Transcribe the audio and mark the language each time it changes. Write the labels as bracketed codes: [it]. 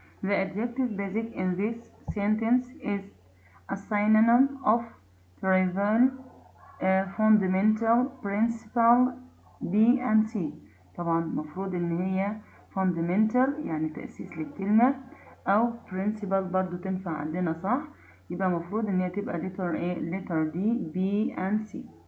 [en] The adjective basic in this sentence is a synonym of trivial, fundamental, principal, B and C. [ar] طبعا مفروض ان هي [en] fundamental [ar] يعني تأسيس للكلمة، أو principal برضو تنفع عندنا صح. يبقى مفروض إن هي تبقى letter A letter D B and C.